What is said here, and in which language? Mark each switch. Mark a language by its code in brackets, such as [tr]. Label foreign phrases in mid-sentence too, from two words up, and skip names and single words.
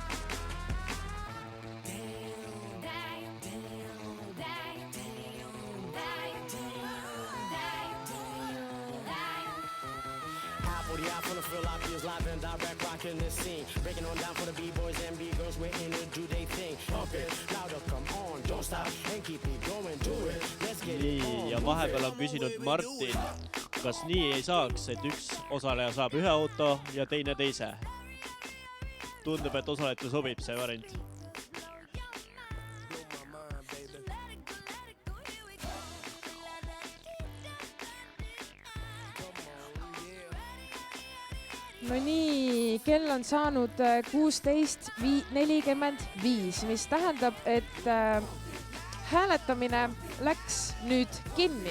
[en] Out from the Philippines, live and direct, rocking this scene. Breaking on down for the B-boys and B-girls, we're in it, do they thing. Pump it, louder, come on, don't stop, and keep it going, do it. Let's get it on. [et] Nii, ja vahepeal on küsinud Martin, kas nii ei saaks, et üks osaleja saab ühe auto ja teine teise? Tundub, et osalejate sobib see variant. No nii, kell on saanud 16:45, mis tähendab, et hääletamine läks nüüd kinni.